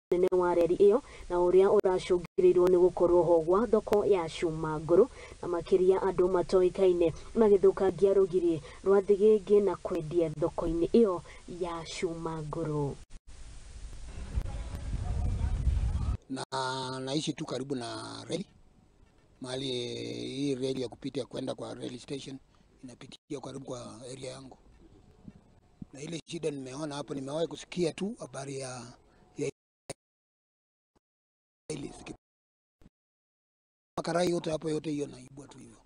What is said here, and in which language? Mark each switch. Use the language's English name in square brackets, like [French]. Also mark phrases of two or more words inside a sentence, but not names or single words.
[Kikuyu] nene wa reri iyo na uria uracungirirwo ni gukorwo ho gwa thoko ya Cuma Nguru na makiria andu matoikaine magithukangia rugiri rwa thigingi na kwendia thoko-ini iyo ya Cuma Nguru. [Swahili] Na naishi tu karibu na reli, mahali hii reli ya kupitia kwenda kwa reli station inapitia karibu kwa area yangu. Na ile shida nimeona hapo, nimewahi kusikia tu habari ya ile makarai yote hapo, yote hiyo naibwa tu hivyo.